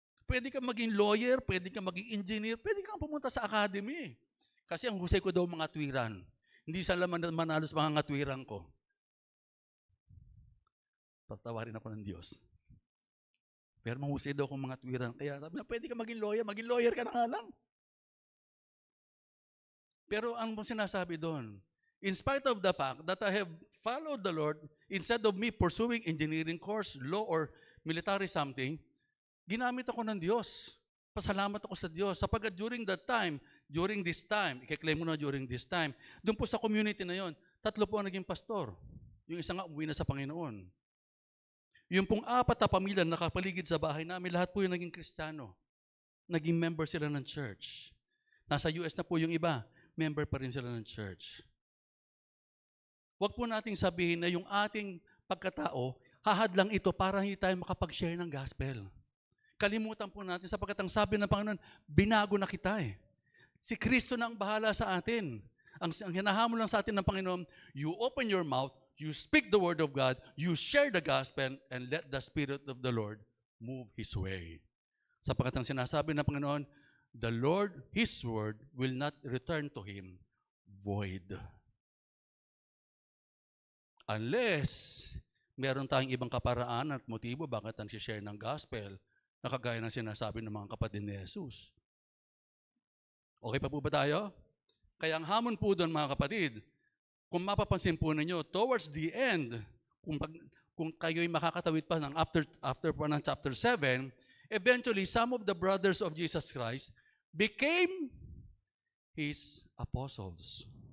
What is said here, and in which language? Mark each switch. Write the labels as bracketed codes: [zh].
[tl] Pwede ka maging lawyer, pwede ka maging engineer, pwede ka pumunta sa academy. Kasi ang husay ko daw mga tuwiran. Hindi sila manalo sa mga tuwiran ko. Patawarin ako ng Diyos. Pero mahusay daw akong mga tuwiran. Kaya sabi na, pwede ka maging lawyer ka na nga lang. Pero ang sinasabi doon, [en] in spite of the fact that I have followed the Lord, instead of me pursuing engineering course, law, or military something, [tl] ginamit ako ng Diyos. Pasalamat ako sa Diyos. Sapagkat [en] during this time, [tl] i-claim mo na during this time, doon po sa community na yon, 3 po ang naging pastor. Yung isa nga umuwi na sa Panginoon. Yung pong 4 na pamilya na nakapaligid sa bahay namin, lahat po yung naging Kristiyano. Naging member sila ng church. Nasa US na po yung iba, member pa rin sila ng church. Huwag po nating sabihin na yung ating pagkatao, hahadlang ito para hindi tayo makapag-share ng gospel. Kalimutan po natin sapagkat ang sabi ng Panginoon, binago na kita eh. Si Kristo na ang bahala sa atin. Ang hinahamon lang sa atin ng Panginoon, [en] you open your mouth, you speak the word of God, you share the gospel, and let the Spirit of the Lord move His way. [tl] Sapagkat ang sinasabi ng Panginoon, [en] the Lord, His word, will not return to Him void. [tl] Unless meron tayong ibang kaparaan at motibo bakit ang share ng gospel na kagaya ng sinasabi ng mga kapatid ni Jesus. Okay pa po ba tayo? Kaya ang hamon po doon mga kapatid, kung mapapansin po ninyo, [en] towards the end, [tl] kung kayo'y makakatawid pa ng [en] after pa ng chapter 7, eventually, some of the brothers of Jesus Christ became His apostles.